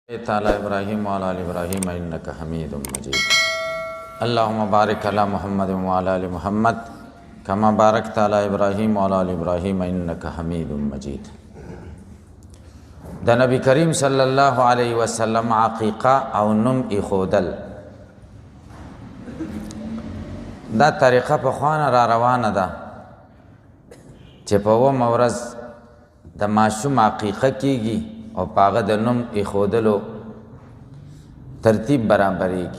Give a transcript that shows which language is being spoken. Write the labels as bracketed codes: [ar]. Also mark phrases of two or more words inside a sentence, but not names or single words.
[ar] تعالی ابراہیم وعلی آل ابراہیم انک حمید مجید اللہم بارک علی محمد وعلی آل محمد کما بارکت علی ابراہیم وعلی آل ابراہیم انک حمید مجید. [ps] د نبی کریم [ar] صلی اللہ علیہ وسلم [ps] عقیقہ او نم ایخودل دا طریقه په خوانه را روانه ده چې په اوومه ورځ د ماشوم عقیقه کیږي او پاغه د نوم ایښودلو ترتیب برابریږي.